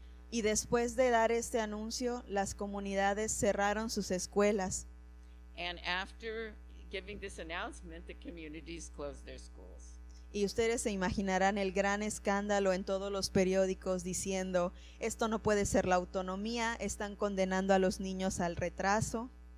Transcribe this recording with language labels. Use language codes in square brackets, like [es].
[es] Y después de dar este anuncio, las comunidades cerraron sus escuelas. [en] And after giving this announcement, the communities closed their schools. [es] Y ustedes se imaginarán el gran escándalo en todos los periódicos diciendo, esto no puede ser la autonomía, están condenando a los niños al retraso.